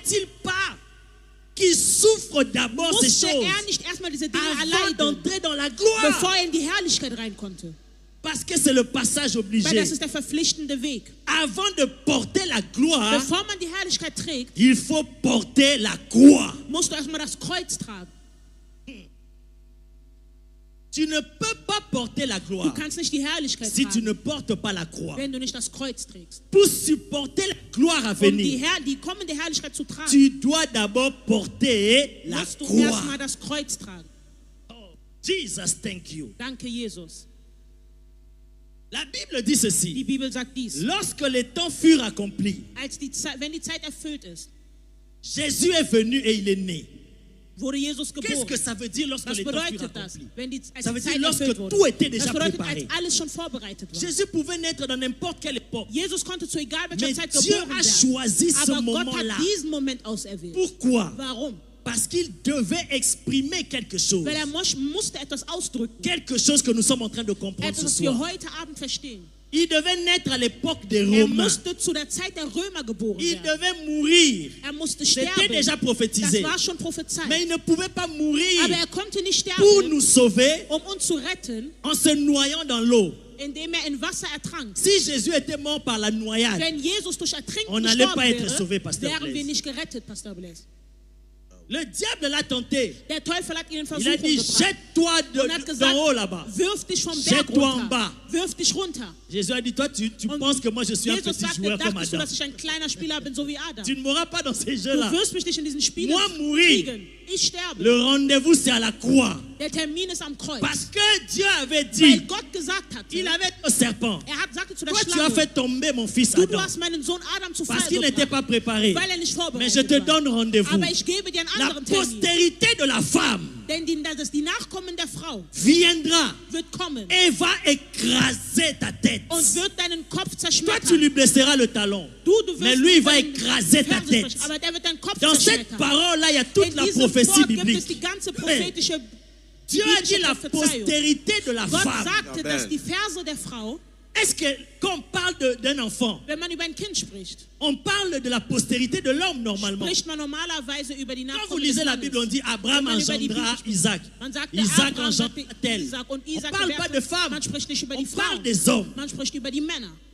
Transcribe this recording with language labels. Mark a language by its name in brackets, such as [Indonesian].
[French] fallait-il pas qu'il souffre d'abord ces [German] Musste [French] choses [German] nicht erstmal diese Dinge [French] avant [German] erleiden, [French] d'entrer dans la gloire? [German] bevor er in die Herrlichkeit rein konnte? [French] Parce que c'est le passage [German] Weil [French] obligé. [German] das ist der verpflichtende Weg. [French] Avant de porter la gloire, [German] Bevor man die Herrlichkeit trägt, [French] il faut porter la croix. [German] musst du erstmal das Kreuz tragen. [French] Tu ne peux pas porter la [German] Du [French] gloire [German] kannst nicht die Herrlichkeit [French] si tu [German] tragen, [French] ne portes pas la croix. [German] wenn du nicht das Kreuz trägst. [French] Pour supporter la gloire à [German] Um [French] venir, [German] die kommende Herrlichkeit zu tragen, [French] tu dois d'abord porter la [German] musst du [French] croix. [German] erstmal das Kreuz tragen. [English] Jesus, thank you. [German] Danke, Jesus. [French] La Bible dit [German] Die [French] ceci. [German] Bibel sagt dies. [French] Lorsque les temps furent accomplis, [German] Wenn die Zeit erfüllt ist, [French] Jésus est venu et il est né. [German] wurde Jesus [French] Qu'est-ce [German] geboren. [French] que ça veut dire lorsque [German] Was [French] les temps furent [German] bedeutet das, [French] accomplis? [German] wenn als [French] Ça [German] die [French] veut dire [German] Zeit [French] lorsque [German] erfüllt wurde? [French] tout était déjà [German] Das bedeutet, als [French] préparé. [German] alles schon vorbereitet war. [French] Jésus pouvait naître dans n'importe quelle époque. [German] Jesus konnte zu egal welcher [French] Mais [German] Zeit [French] Dieu [German] geboren [French] a [German] werden. [French] choisi ce [German] Aber Gott [French] moment-là. [German] hat diesen Moment auserwählt. [French] Pourquoi? [German] Warum? [French] Parce qu'il devait exprimer quelque chose. [German] Weil er musste etwas ausdrücken. [French] Quelque chose que nous sommes en train de comprendre [German] Etwas, [French] ce [German] was wir [French] soir. [German] heute Abend verstehen. [French] Il devait naître à l'époque des [German] Er [French] Romains. [German] musste zu der Zeit der Römer geboren [French] Il [German] werden. [French] devait mourir. [German] Er musste [French] C'était [German] sterben. [French] déjà prophétisé. [German] Das war schon prophezeit. [French] Mais il ne pouvait pas mourir [German] Aber er konnte nicht [French] pour [German] sterben, [French] nous sauver [German] uns zu retten, [French] en se noyant dans l'eau. [German] indem er in Wasser ertrank. [French] Si Jésus était mort par la noyade, [German] Wenn Jesus durch Ertrinken [French] On n'allait [German] gestorben [French] pas être [German] wäre, [French] sauvé, Pastor [German] wären wir [French] Blaise. [German] nicht gerettet, Pastor Blaise. [French] le diable l'a tenté. [German] Der Teufel hat ihn in [French] Il a [German] Versuchung [French] dit, [German] gebracht [French] jette-toi [German] und hat [French] d'en haut là-bas. [German] gesagt, wirf dich vom Berg [French] Jette-toi en [German] runter. [French] bas. [German] Wirf dich runter. [French] Jésus a dit, toi, tu [German] Und [French] penses que moi je suis un [German] Jesus [French] petit [German] sagte, [French] joueur comme [German] dachtest du, [French] Adam. [German] dass ich ein kleiner Spieler bin, so wie Adam? [French] Tu ne mourras pas dans ces [German] Du [French] jeux-là. [German] wirst mich nicht in diesen Spielen [French] Moi mourir. [German] kriegen. Ich sterbe. [French] Le rendez-vous, c'est à la croix. [German] Der Termin ist am Kreuz. [French] Parce que Dieu avait [German] Weil [French] dit, [German] Gott gesagt hat, [French] il avait dit au serpent, [German] sagte zu der [French] toi tu as [German] Schlange, [French] fait tomber mon fils [German] du [French] Adam. [German] hast meinen Sohn Adam zu [French] Parce [German] Fall [French] qu'il n'était [German] gebracht, [French] pas préparé. [German] weil er nicht [French] Mais [German] vorbereitet [French] je te [German] war. [French] donne rendez-vous. [German] Aber ich gebe dir einen [French] La [German] anderen Termin. [French] postérité de la femme [German] Denn die Nachkommen der Frau [French] viendra [German] wird kommen [French] et va écraser ta tête. [German] und wird deinen Kopf [French] Toi, tu [German] zerschmettern. [French] lui blesseras le talon. [German] Du wirst [French] Mais lui, il va [German] deinen [French] écraser ta [German] Fersen [French] tête. [German] brechen, aber der wird deinen Kopf [French] Dans cette [German] zerschmettern. [French] parole-là, il y a toute [German] In [French] la [German] diesem [French] prophétie [German] Wort gibt es [French] biblique. [German] die ganze prophetische [French] Dieu a dit [German] biblische [French] la [German] Prophezeiung. [French] postérité de la [German] Gott [French] femme. [German] sagte, [French] Amen. [German] dass die Verse der Frau, [French] Est-ce que quand on parle d'un enfant, [German] wenn man über ein Kind spricht, [French] on parle de la postérité de l'homme normalement? [German] spricht man normalerweise über die [French] Quand vous [German] Nachkommen des [French] lisez la [German] Mannes. [French] Bible, on dit Abraham [German] Wenn man über die [French] engendra [German] Bibel spricht, [French] Isaac. [German] Man sagt, [French] Isaac [German] Abraham sagte [French] engendra tel. [German] Isaac und [French] On [German] Isaac [French] parle pas de [German] gewährte. [French] femmes. [German] Man spricht nicht über [French] On [German] die [French] parle [German] Frauen, [French] des hommes. [German] man spricht über die Männer.